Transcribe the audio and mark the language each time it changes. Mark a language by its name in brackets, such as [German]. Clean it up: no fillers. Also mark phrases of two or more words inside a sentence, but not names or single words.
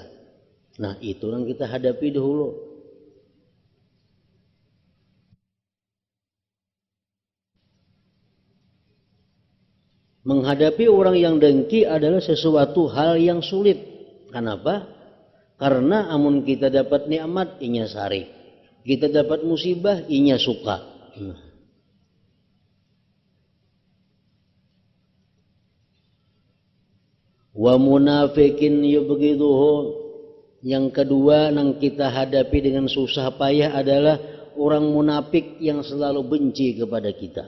[Indonesian] Nah, itu yang kita hadapi dahulu. Menghadapi orang yang dengki adalah sesuatu hal yang sulit. [Banjar] Kenapa? Karena amun kita dapat nikmat, inya sari. Kita dapat musibah, inya suka. [Arabic] Wa munafikin yubghiduhu. [Indonesian] Yang kedua yang kita hadapi dengan susah payah adalah orang munafik yang selalu benci kepada kita.